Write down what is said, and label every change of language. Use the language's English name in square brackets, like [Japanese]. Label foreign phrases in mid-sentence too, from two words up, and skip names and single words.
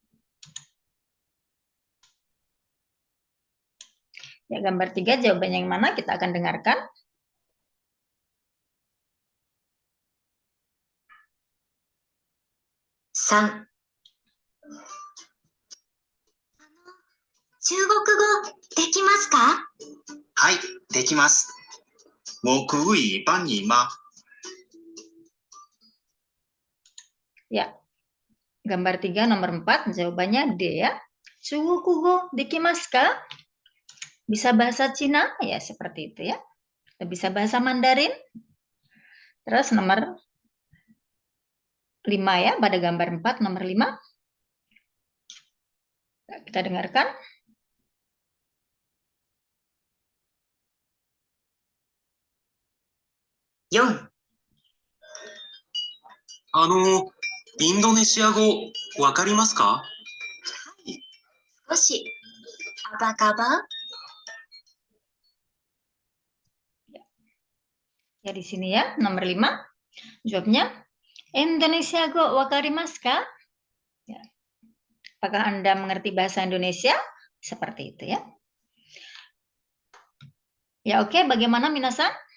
[Indonesian] Ya, gambar 3 jawabannya yang mana kita akan dengarkan. 3、 [Japanese] 中国語できますか？はい、できます。 [Chinese] 我可以帮你吗？ [Indonesian] Ya, gambar 3 nomor 4 jawabannya D ya. [Japanese] 中国語できますか? [Indonesian] Bisa bahasa Cina? Ya, seperti itu ya. Bisa bahasa Mandarin? Terus nomor 5 ya, pada gambar 4 nomor 5. Kita dengarkan. 4、 [Japanese] インドネシア語わかりますか？はい、少し。アバカバ。 [Indonesian] Ya di sini ya, nomor 5. [Japanese] Jawabnya インドネシア語わかりますか? [Indonesian] Ya. Apakah Anda mengerti bahasa Indonesia? Seperti itu ya. Ya oke, bagaimana minasan?